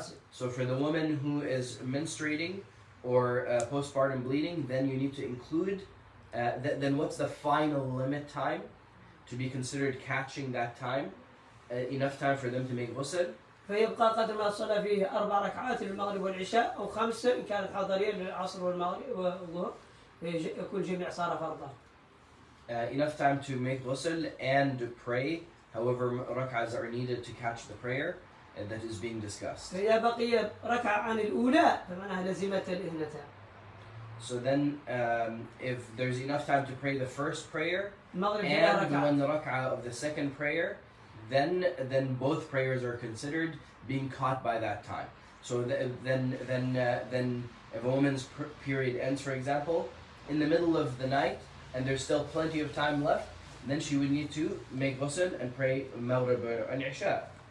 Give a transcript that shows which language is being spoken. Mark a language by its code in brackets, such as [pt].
[en] So for the woman who is menstruating or postpartum bleeding, then you need to include, then what's the final limit time to be considered catching that time? Enough time for them to make ghusl. [ar] فيبقى قدر ما صلى فيه 4 ركعات للمغرب والعشاء أو 5 إن كانت حضرية للعصر والمغرب والظهر يكون جميع صار فرضا. [en] Enough time to make ghusl and pray, however rak'ahs are needed to catch the prayer that is being discussed. [ar] فإذا بقي ركعة عن الأولى فمعناها لزمة الاثنتان. [en] So then, if there's enough time to pray the first prayer and 1 rak'ah of the second prayer, then both prayers are considered being caught by that time. So then if a woman's period ends, for example, in the middle of the night, and there's still plenty of time left, then she would need to make ghusl and pray Maghrib and Isha.